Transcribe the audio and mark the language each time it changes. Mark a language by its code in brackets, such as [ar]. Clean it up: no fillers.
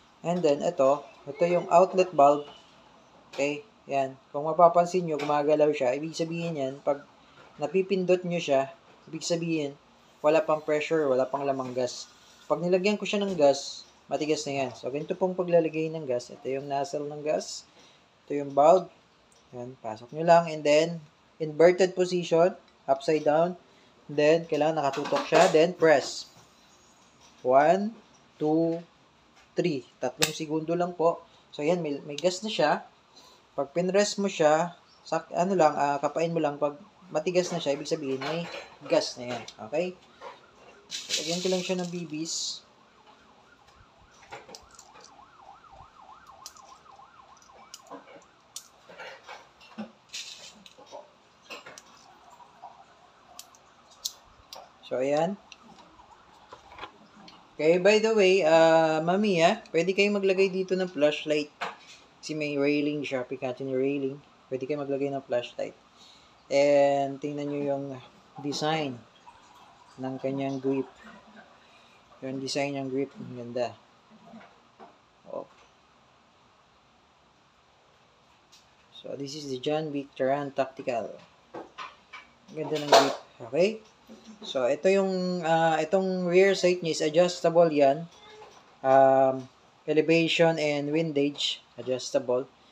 [en] And then, [tl] ito yung [en] outlet valve. Okay, yan. [tl] Kung mapapansin nyo, gumagalaw siya. Ibig sabihin yan, pag napipindot nyo siya, ibig sabihin, wala pang pressure, wala pang lamang gas. Pag nilagyan ko siya ng gas, matigas na yan. So, ganito pong paglalagay ng gas. Ito yung nozzle ng gas. Ito yung valve. Yan, pasok nyo lang. [en] And then, inverted position, upside down. [tl] And then, kailangan nakatutok siya. Then, press. 1, 2, 3. 3 segundo lang po. So, yan, may gas na siya. Pag pinrest mo siya, kapain mo lang. Pag matigas na siya, ibig sabihin, may gas na yan. Okay? So, lagyan ko lang siya ng bibis. So, ayan. Okay, by the way, Mamiya, pwede kayong maglagay dito ng flashlight. Kasi may railing siya, Picatinny railing. Pwede kayong maglagay ng flashlight. And, tingnan nyo yung design ng kanyang grip. Yung design ng grip, ang ganda. Oh. [en] So, this is the John Wick Taran Tactical. [tl] Ang ganda ng grip. [en] Okay? [tl] So, ito yung, itong rear sight niya [en] is adjustable [tl] yan. [en] Elevation and windage, adjustable.